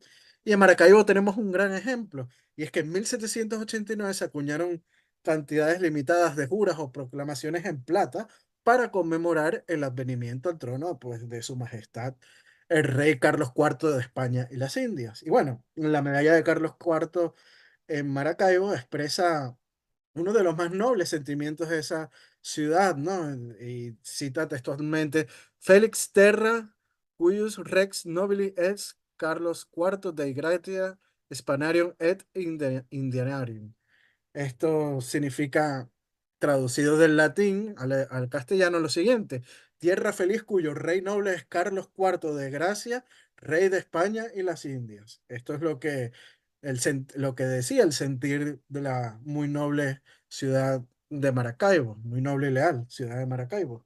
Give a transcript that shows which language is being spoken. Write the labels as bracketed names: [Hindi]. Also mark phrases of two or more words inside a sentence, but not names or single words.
[Spanish] Y en Maracaibo tenemos un gran ejemplo, y es que en 1789 se acuñaron cantidades limitadas de juras o proclamaciones en plata para conmemorar el advenimiento al trono pues, de Su Majestad el rey Carlos IV de España y las Indias. Y bueno, la medalla de Carlos IV en Maracaibo expresa uno de los más nobles sentimientos de esa ciudad, ¿no? Y cita textualmente, [Latin] Felix Terra, cuius rex nobili ex Carlos IV Dei Gratia Spanarium et Indianarium. [Spanish] Esto significa, traducido del latín al castellano, lo siguiente: tierra feliz cuyo rey noble es Carlos IV de Gracia, rey de España y las Indias. Esto es lo que decía el sentir de la muy noble ciudad de Maracaibo, muy noble y leal ciudad de Maracaibo.